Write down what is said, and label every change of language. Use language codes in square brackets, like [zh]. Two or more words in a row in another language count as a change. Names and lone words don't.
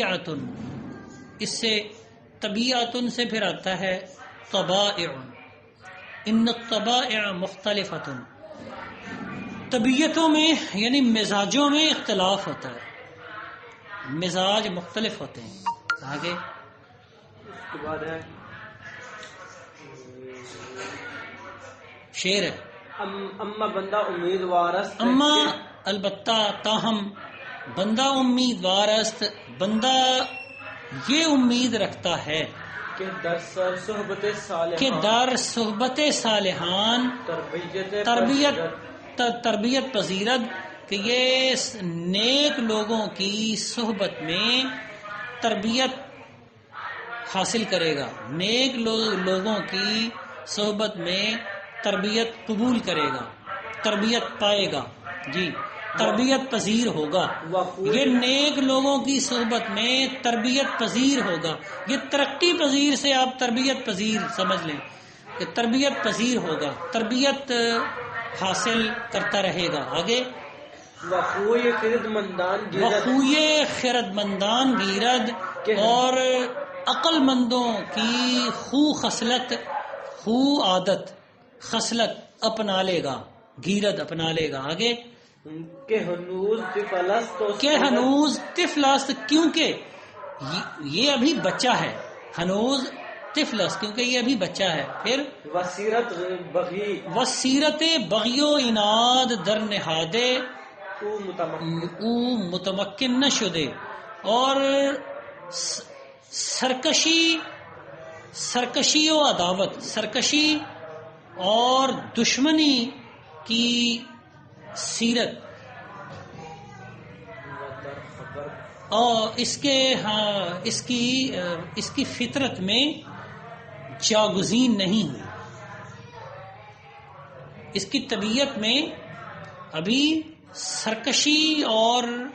[ur] اس سے طبیعتن سے پھر آتا ہے طبائع، [ar] ان الطبائع مختلفۃ، [ur] طبیعتوں میں یعنی مزاجوں میں اختلاف ہوتا ہے، مزاج مختلف ہوتے ہیں۔ آگے اس کے بعد ہے شعر ہے، [fa] اما بندہ امیدوار است [ur] اما البتہ تاہم [fa] بندہ امیدوار است، [ur] بندہ یہ امید رکھتا ہے [fa] کہ در صحبت صالحان، کہ در صحبت صالحان تربیت پذیرت، [ur] کہ یہ نیک لوگوں کی صحبت میں تربیت حاصل کرے گا، نیک لوگوں کی صحبت میں تربیت قبول کرے گا، تربیت پائے گا، جی تربیت پذیر ہوگا، یہ نیک لوگوں کی صحبت میں تربیت پذیر ہوگا۔ یہ ترقی پذیر سے آپ تربیت پذیر سمجھ لیں کہ تربیت پذیر ہوگا، تربیت حاصل کرتا رہے گا۔ آگے [fa] وخوی خردمندان گیرد، وخوی خردمندان گیرد، [ur] اور عقل مندوں کی خو خصلت، خو عادت، خصلت اپنا لے گا، گیرد اپنا لے گا۔ آگے [fa] کہ ہنوز طفلست، کہ ہنوز طفلست، [ur] کیونکہ یہ ابھی بچہ ہے، [fa] ہنوز طفلست [ur] کیونکہ یہ ابھی بچہ ہے۔ پھر [fa] وسیرت بغی، وسیرت بغی و عناد در نہادے او متمکن نشدے، [ur] اور سرکشی و عداوت، سرکشی اور دشمنی کی سیرت، اور اس کی فطرت میں جاگزین نہیں ہوئی، اس کی طبیعت میں ابھی سرکشی اور